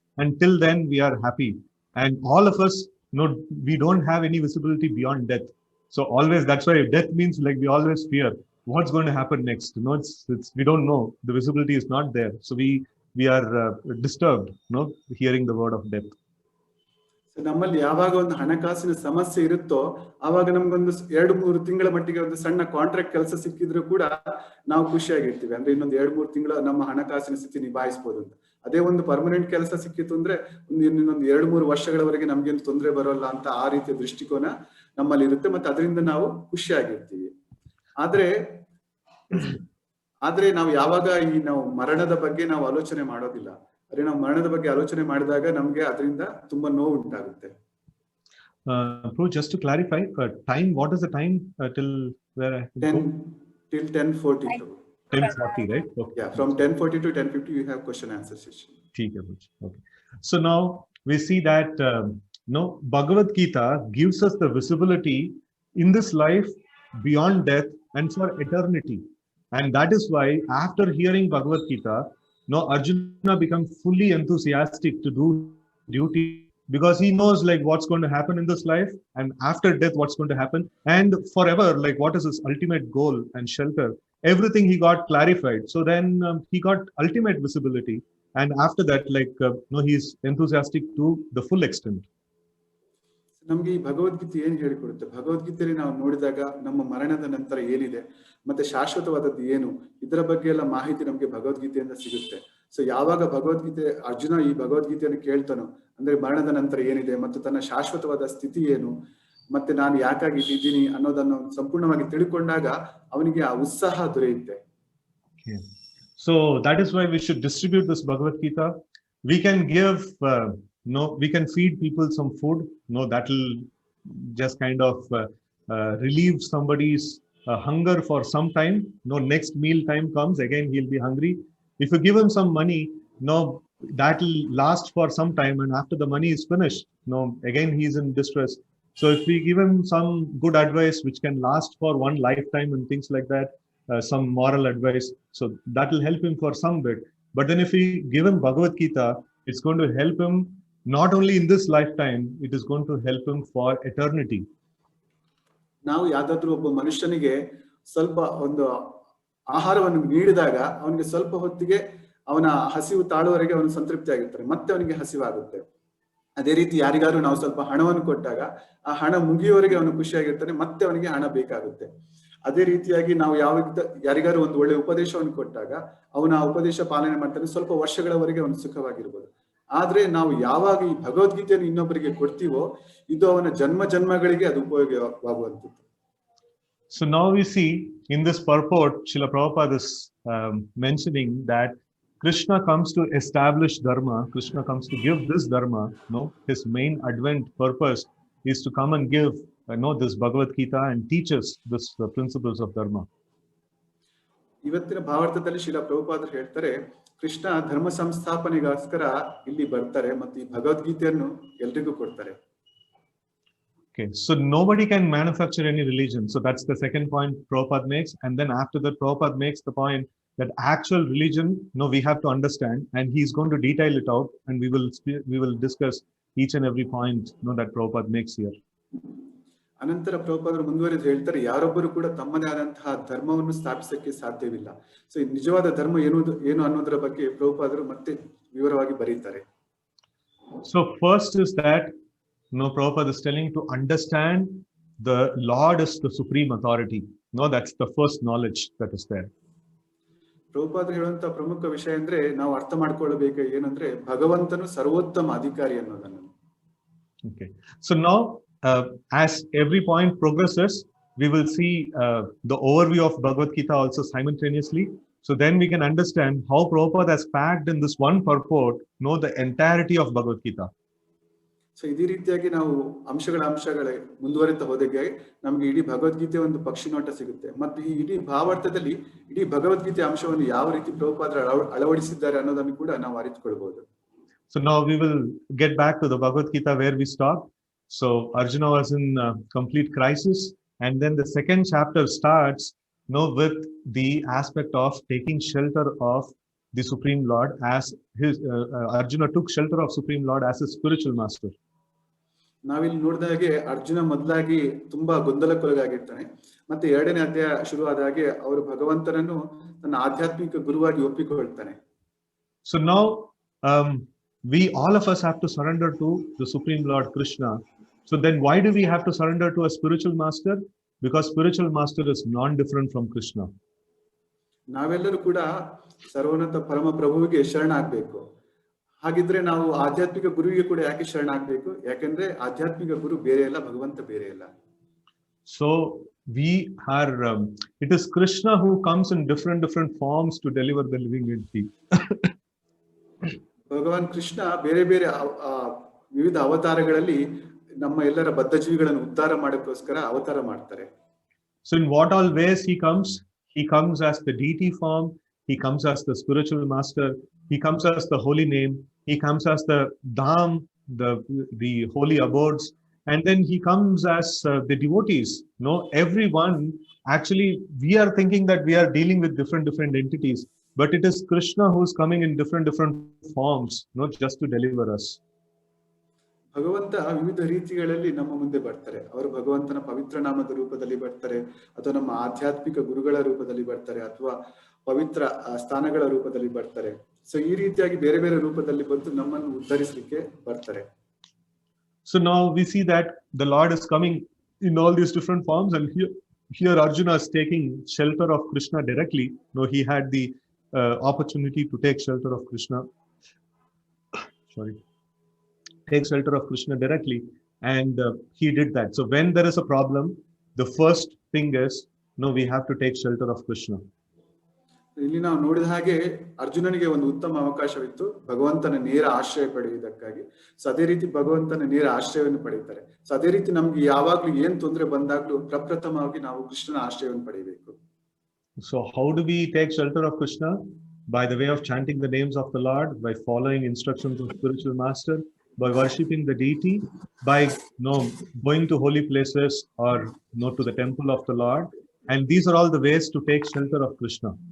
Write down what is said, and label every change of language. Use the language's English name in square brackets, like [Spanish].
[English] Until then, we are happy. And all of us, we don't have any visibility beyond death. So always, that's why death means like we always fear what's going to happen next. It's we don't know. The visibility is not there. So we are disturbed, hearing the word of death. [Kannada] ನಮ್ಮಲ್ಲಿ ಯಾವಾಗ ಒಂದು ಹಣಕಾಸಿನ ಸಮಸ್ಯೆ ಇರುತ್ತೋ ಆವಾಗ ನಮ್ಗೊಂದು 2-3 ತಿಂಗಳ ಮಟ್ಟಿಗೆ ಒಂದು ಸಣ್ಣ ಕಾಂಟ್ರಾಕ್ಟ್ ಕೆಲಸ ಸಿಕ್ಕಿದ್ರು ಕೂಡ ನಾವು ಖುಷಿಯಾಗಿರ್ತೀವಿ. ಅಂದ್ರೆ ಇನ್ನೊಂದು 2-3 ತಿಂಗಳು ನಮ್ಮ ಹಣಕಾಸಿನ ಸ್ಥಿತಿ ನಿಭಾಯಿಸಬಹುದು ಅಂತ. ಅದೇ ಒಂದು ಪರ್ಮನೆಂಟ್ ಕೆಲಸ ಸಿಕ್ಕಿತ್ತು ಅಂದ್ರೆ ಇನ್ನೊಂದು 2-3 ವರ್ಷಗಳವರೆಗೆ ನಮ್ಗೇನು ತೊಂದರೆ ಬರೋಲ್ಲ ಅಂತ ಆ ರೀತಿಯ ದೃಷ್ಟಿಕೋನ ನಮ್ಮಲ್ಲಿ ಇರುತ್ತೆ. ಮತ್ತೆ ಅದರಿಂದ ನಾವು ಖುಷಿಯಾಗಿರ್ತೀವಿ. ಆದ್ರೆ ನಾವು ಯಾವಾಗ ನಾವು ಮರಣದ ಬಗ್ಗೆ ನಾವು ಆಲೋಚನೆ ಮಾಡೋದಿಲ್ಲ. ಅದೇ ನಾವು ಮರಣದ ಬಗ್ಗೆ ಆಲೋಚನೆ ಮಾಡಿದಾಗ ನಮ್ಗೆ ಅದರಿಂದ ತುಂಬಾ ನೋವು ಉಂಟಾಗುತ್ತೆ. [English] Just to clarify, time, what is the time till where I can 10 till 10:40. 10:40, right? Okay. Yeah, from 10:40 to 10:50 you have question answer session. Okay. So now we see that Bhagavad Gita gives us the visibility in this life beyond death and for eternity. And that is why after hearing Bhagavad Gita, Arjuna becomes fully enthusiastic to do duty, because he knows like what's going to happen in this life, and after death what's going to happen, and forever, like what is his ultimate goal and shelter. Everything he got clarified. So then he got ultimate visibility, and after that, like he's enthusiastic to the full extent. [Kannada] ನಮ್ಗೆ ಈ ಭಗವದ್ಗೀತೆ ಏನ್ ಹೇಳಿಕೊಡುತ್ತೆ? ಭಗವದ್ಗೀತೆಯಲ್ಲಿ ನಾವು ನೋಡಿದಾಗ ನಮ್ಮ ಮರಣದ ನಂತರ ಏನಿದೆ ಮತ್ತೆ ಶಾಶ್ವತವಾದದ್ದು ಏನು, ಇದರ ಬಗ್ಗೆ ಎಲ್ಲ ಮಾಹಿತಿ ನಮ್ಗೆ ಭಗವದ್ಗೀತೆಯಿಂದ ಸಿಗುತ್ತೆ. ಸೊ ಯಾವಾಗ ಅರ್ಜುನ ಈ ಭಗವದ್ಗೀತೆಯನ್ನು ಕೇಳ್ತಾನೋ, ಅಂದ್ರೆ ಮರಣದ ನಂತರ ಏನಿದೆ ಮತ್ತು ತನ್ನ ಶಾಶ್ವತವಾದ ಸ್ಥಿತಿ ಏನು, ಮತ್ತೆ ನಾನು ಯಾಕಾಗಿ ಇದ್ದೀನಿ ಅನ್ನೋದನ್ನು ಸಂಪೂರ್ಣವಾಗಿ ತಿಳ್ಕೊಂಡಾಗ ಅವನಿಗೆ ಆ ಉತ್ಸಾಹ ದೊರೆಯುತ್ತೆ. [English] So that is why we should distribute this Bhagavad Gita. We can give we can feed people some food. That will just kind of relieve somebody's hunger for some time. Next meal time comes, again he'll be hungry. If you give him some money, that will last for some time, and after the money is finished, again he's in distress. So if we give him some good advice which can last for one lifetime and things like that, some moral advice, so that will help him for some bit. But then if we give him Bhagavad Gita, it's going to help him not only in this lifetime, it is going to help him for eternity. [Kannada] ನಾವು ಯಾವ್ದಾದ್ರು ಒಬ್ಬ ಮನುಷ್ಯನಿಗೆ ಸ್ವಲ್ಪ ಒಂದು ಆಹಾರವನ್ನು ನೀಡಿದಾಗ ಅವನಿಗೆ ಸ್ವಲ್ಪ ಹೊತ್ತಿಗೆ ಅವನ ಹಸಿವು ತಾಳುವವರೆಗೆ ಅವನು ಸಂತೃಪ್ತಿ ಆಗಿರ್ತಾರೆ, ಮತ್ತೆ ಅವನಿಗೆ ಹಸಿವಾಗುತ್ತೆ. ಅದೇ ರೀತಿ ಯಾರಿಗಾರು ನಾವು ಸ್ವಲ್ಪ ಹಣವನ್ನು ಕೊಟ್ಟಾಗ ಆ ಹಣ ಮುಗಿಯುವವರೆಗೆ ಅವನು ಖುಷಿಯಾಗಿರ್ತಾನೆ, ಮತ್ತೆ ಅವನಿಗೆ ಹಣ ಬೇಕಾಗುತ್ತೆ. ಅದೇ ರೀತಿಯಾಗಿ ನಾವು ಯಾರಿಗಾರು ಒಂದು ಒಳ್ಳೆ ಉಪದೇಶವನ್ನು ಕೊಟ್ಟಾಗ ಅವನ ಆ ಉಪದೇಶ ಪಾಲನೆ ಮಾಡ್ತಾನೆ, ಸ್ವಲ್ಪ ವರ್ಷಗಳವರೆಗೆ ಅವನು ಸುಖವಾಗಿರ್ಬೋದು. ಆದ್ರೆ ನಾವು ಯಾವಾಗ ಈ ಭಗವದ್ಗೀತೆಯನ್ನು ಇನ್ನೊಬ್ಬರಿಗೆ ಕೊಡ್ತೀವೋ ಇದು ಅವನ ಜನ್ಮ ಜನ್ಮಗಳಿಗೆ ಅದು ಉಪಯೋಗವಾಗುವಂಥದ್ದು. [English] So now we see in this purport, Srila Prabhupada is mentioning that Krishna comes to establish dharma, Krishna comes to give this dharma. His main advent purpose is to come and give this Bhagavad Gita and teach us this principles of dharma. [Kannada] ಇವತ್ತಿನ ಭಾವಾರ್ಥದಲ್ಲಿ ಶ್ರೀಲ ಪ್ರಭುಪಾದರು ಹೇಳ್ತಾರೆ, ಕೃಷ್ಣ ಧರ್ಮ ಸಂಸ್ಥಾಪನೆಗೋಸ್ಕರ ಇಲ್ಲಿ ಬರ್ತಾರೆ ಮತ್ತು ಈ ಭಗವದ್ಗೀತೆಯನ್ನು ಎಲ್ರಿಗೂ ಕೊಡ್ತಾರೆ. [English] Okay, so nobody can manufacture any religion. So that's the second point Prabhupada makes. And then after that, Prabhupada makes the point that actual religion, we have to understand, and he's going to detail it out, and we will discuss each and every point that Prabhupada makes here. [Kannada] ಅನಂತರ ಪ್ರಭುಪಾದರು ಮುಂದುವರೆದು ಹೇಳ್ತಾರೆ, ಯಾರೊಬ್ಬರು ಕೂಡ ತಮ್ಮದೇ ಆದಂತಹ ಧರ್ಮವನ್ನು ಸ್ಥಾಪಿಸಕ್ಕೆ ಸಾಧ್ಯವಿಲ್ಲ. So ನಿಜವಾದ ಧರ್ಮ ಏನು ಅನ್ನೋದರ ಬಗ್ಗೆ ಪ್ರಭುಪಾದರು ಮತ್ತೆ ವಿವರವಾಗಿ ಬರೀತಾರೆ. [English] So first is that Prabhupada is telling to understand the Lord is the supreme authority. That's the first knowledge that is there. [Kannada] ಪ್ರಭುಪಾದರು ಹೇಳುವಂತಹ ಪ್ರಮುಖ ವಿಷಯ ಅಂದ್ರೆ ನಾವು ಅರ್ಥ ಮಾಡ್ಕೊಳ್ಳಬೇಕು ಏನಂದ್ರೆ ಭಗವಂತನು ಸರ್ವೋತ್ತಮ ಅಧಿಕಾರಿ ಅನ್ನೋದನ್ನು. [English] Okay, so now as every point progresses, we will see the overview of Bhagavad Gita also simultaneously. So then we can understand how Prabhupada has packed in this one purport, the entirety of Bhagavad Gita. [Kannada] So ಇದೇ ರೀತಿಯಾಗಿ ನಾವು ಅಂಶಗಳ ಮುಂದುವರಿತಾ ಹೋದಾಗೆ ನಮ್ಗೆ ಇಡೀ ಭಗವದ್ಗೀತೆ ಒಂದು ಪಕ್ಷಿ ನೋಟ ಸಿಗುತ್ತೆ. ಮತ್ತು ಈ ಇಡೀ ಭಾವಾರ್ಥದಲ್ಲಿ ಇಡೀ ಭಗವದ್ಗೀತೆ ಅಂಶವನ್ನು ಯಾವ ರೀತಿ ಪ್ರಭುಪಾದರು ಅಳವಡಿಸಿದ್ದಾರೆ ಅನ್ನೋದನ್ನು ಕೂಡ ನಾವು ಅರಿತುಕೊಳ್ಳಬಹುದು. [English] So now we will get back to the Bhagavad Gita where we stopped. So Arjuna was in complete crisis, and then the second chapter starts with the aspect of taking shelter of the Supreme Lord as his Arjuna took shelter of Supreme Lord as his spiritual master. [Kannada] ನಾವಿಲ್ಲಿ ನೋಡಿದ ಹಾಗೆ ಅರ್ಜುನ ಮೊದಲಾಗಿ ತುಂಬಾ ಗೊಂದಲಕ್ಕೊಳಗಾಗಿರ್ತಾನೆ, ಮತ್ತೆ ಎರಡನೇ ಅಧ್ಯಾಯ ಶುರುವಾದ ಹಾಗೆ ಅವರು ಭಗವಂತನನ್ನು ತನ್ನ ಆಧ್ಯಾತ್ಮಿಕ ಗುರುವಾಗಿ ಒಪ್ಪಿಕೊಳ್ತಾನೆ. [English] So now we all of us have to surrender to the Supreme Lord Krishna. So then why do we have to surrender to a spiritual master? Because spiritual master is non-different from Krishna. [Kannada] ನಾವೆಲ್ಲರೂ ಕೂಡ ಸರ್ವೋನ್ನತ ಪರಮ ಪ್ರಭುವಿಗೆ ಶರಣಾಗಬೇಕು. ಹಾಗಿದ್ರೆ ನಾವು ಆಧ್ಯಾತ್ಮಿಕ ಗುರುವಿಗೆ ಕೂಡ ಯಾಕೆ ಶರಣಾಗಬೇಕು? ಯಾಕಂದ್ರೆ ಆಧ್ಯಾತ್ಮಿಕ ಗುರು ಬೇರೆ ಇಲ್ಲ, ಭಗವಂತ ಬೇರೆ ಇಲ್ಲ. [English] So we are it is Krishna who comes in different forms to deliver the living entity. [Kannada] ಭಗವಾನ್ ಕೃಷ್ಣ ಬೇರೆ ಬೇರೆ ವಿವಿಧ ಅವತಾರಗಳಲ್ಲಿ ನಮ್ಮ ಎಲ್ಲರ ಬದ್ಧ ಜೀವಿಗಳನ್ನು ಉದ್ಧಾರ ಮಾಡೋಕ್ಕೋಸ್ಕರ ಅವತಾರ ಮಾಡ್ತಾರೆ. [English] So in what all ways he comes? He comes as the deity form, he comes as the spiritual master, he comes as the holy name, he comes as the dham, the holy abodes, and then he comes as the devotees. Everyone, actually we are thinking that we are dealing with different entities, but it is Krishna who is coming in different forms, just to deliver us. [Kannada] ಭಗವಂತ ವಿವಿಧ ರೀತಿಗಳಲ್ಲಿ ನಮ್ಮ ಮುಂದೆ ಬರ್ತಾರೆ. ಅವರು ಭಗವಂತನ ಪವಿತ್ರ ನಾಮದ ರೂಪದಲ್ಲಿ ಬರ್ತಾರೆ, ಅಥವಾ ನಮ್ಮ ಆಧ್ಯಾತ್ಮಿಕ ಗುರುಗಳ ರೂಪದಲ್ಲಿ ಬರ್ತಾರೆ, ಅಥವಾ ಪವಿತ್ರ ಸ್ಥಾನಗಳ ರೂಪದಲ್ಲಿ ಬರ್ತಾರೆ. ಸೊ ಈ ರೀತಿಯಾಗಿ ಬೇರೆ ಬೇರೆ ರೂಪದಲ್ಲಿ ಬಂದು ನಮ್ಮನ್ನು ಉದ್ಧರಿಸಲಿಕ್ಕೆ ಬರ್ತಾರೆ. [English] So now we see that the Lord is coming in all these different forms, and here Arjuna is taking shelter of Krishna directly. He had the opportunity to take shelter of Krishna. Take shelter of Krishna directly, and he did that. So when there is a problem, the first thing is we have to take shelter of Krishna. [Kannada] ಇಲ್ಲಿ ನಾವು ನೋಡಿದ ಹಾಗೆ ಅರ್ಜುನನಿಗೆ ಒಂದು ಉತ್ತಮ ಅವಕಾಶವಿತ್ತು ಭಗವಂತನ ನೇರ ಆಶ್ರಯ ಪಡೆಯುವುದಕ್ಕಾಗಿ. ಸೊ ಅದೇ ರೀತಿ ಭಗವಂತನ ನೇರ ಆಶ್ರಯವನ್ನು ಪಡೆಯುತ್ತಾರೆ. ಸೊ ಅದೇ ರೀತಿ ನಮ್ಗೆ ಯಾವಾಗ್ಲೂ ಏನ್ ತೊಂದರೆ ಬಂದಾಗ್ಲೂ ಪ್ರಪ್ರಥಮವಾಗಿ ನಾವು ಕೃಷ್ಣನ ಆಶ್ರಯವನ್ನು ಪಡೆಯಬೇಕು. [English] So how do we take shelter of Krishna? by the way of chanting the names of the Lord, by following instructions of spiritual master, by worshipping the deity, by going to holy places or to the temple of the Lord. And these are all the ways to take shelter of Krishna.